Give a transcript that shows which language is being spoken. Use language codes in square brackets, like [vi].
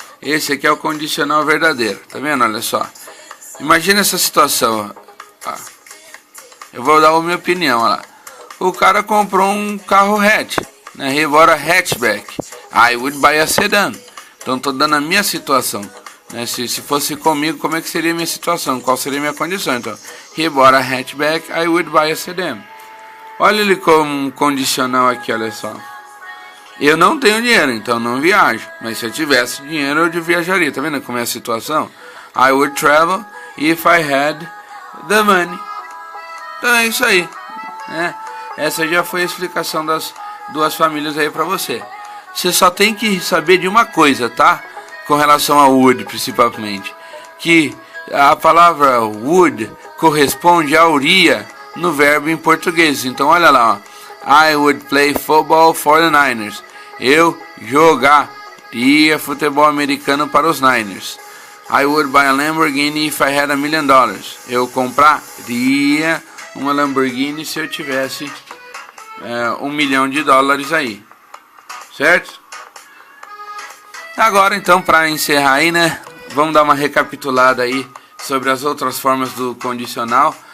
[pt] Esse aqui é o condicional verdadeiro, tá vendo? Olha só. Imagina essa situação. Eu vou dar a minha opinião, olha lá. O cara comprou um carro hatch, né? [en] He bought a hatchback. I would buy a sedan. [pt] Então estou dando a minha situação, né? Se fosse comigo, como é que seria a minha situação? Qual seria a minha condição? [en] Então, he bought a hatchback, I would buy a sedan. [pt] Olha ele como condicional aqui, olha só. Eu não tenho dinheiro, então não viajo. Mas se eu tivesse dinheiro, eu viajaria. Tá vendo como é a situação? [en] I would travel if I had the money. [pt] Então é isso aí, né? Essa já foi a explicação das duas famílias aí pra você. Você só tem que saber de uma coisa, tá? Com relação ao would, principalmente. Que a palavra would corresponde a iria no verbo em português. Então olha lá, ó. [en] I would play football for the Niners. [pt] Eu jogaria futebol americano para os Niners. [en] I would buy a Lamborghini if I had $1 million. [pt] Eu compraria uma Lamborghini se eu tivesse $1 milhão aí. Certo? Agora então, para encerrar aí, né? Vamos dar uma recapitulada aí sobre as outras formas do condicional.